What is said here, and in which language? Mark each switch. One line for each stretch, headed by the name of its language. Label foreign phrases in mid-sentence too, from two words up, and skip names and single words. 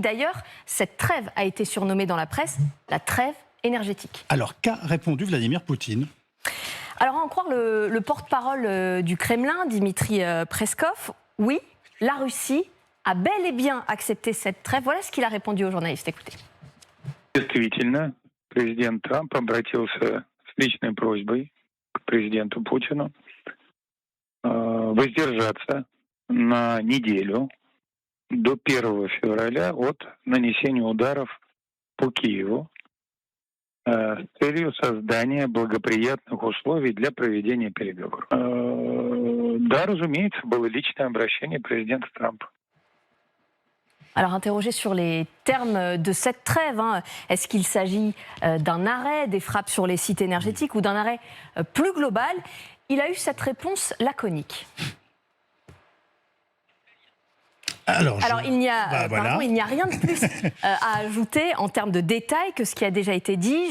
French: D'ailleurs, cette trêve a été surnommée dans la presse la trêve énergétique. Alors, qu'a répondu Vladimir Poutine ? Alors, à en croire le porte-parole du Kremlin, Dmitri Peskov, oui, la Russie a bel et bien accepté cette trêve. Voilà ce qu'il a répondu aux journalistes. Écoutez.
Russian: Действительно, президент Трамп обратился с личной просьбой к президенту Путину воздержаться на неделю до 1 февраля от нанесения ударов по Киеву с целью создания благоприятных условий для проведения переговоров. Да, разумеется, было личное обращение президента Трампа.
French: Alors interrogé sur les termes de cette trêve, est-ce qu'il s'agit d'un arrêt des frappes sur les sites énergétiques ou d'un arrêt plus global ? Il a eu cette réponse laconique. Alors il n'y a rien de plus à ajouter en termes de détails que ce qui a déjà été dit.